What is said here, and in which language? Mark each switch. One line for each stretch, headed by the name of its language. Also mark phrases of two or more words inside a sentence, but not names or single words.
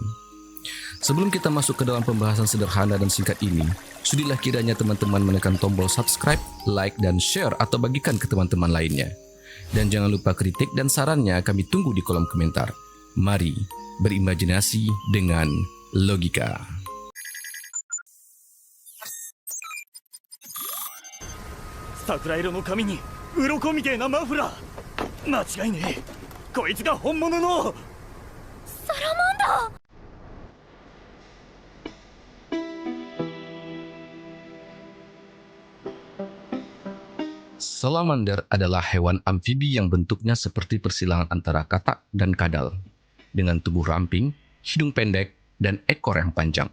Indonesian: Sebelum kita masuk ke dalam pembahasan sederhana dan singkat ini, sudilah kiranya teman-teman menekan tombol subscribe, like, dan share atau bagikan ke teman-teman lainnya. Dan jangan lupa kritik dan sarannya kami tunggu di kolom komentar. Mari berimajinasi dengan logika.
Japanese: Sakura色の髪に鱗みてえなマフラー。間違いねえ。こいつが本物のサラマンダー。
Indonesian: Salamander adalah hewan amfibi yang bentuknya seperti persilangan antara katak dan kadal, dengan tubuh ramping, hidung pendek, dan ekor yang panjang.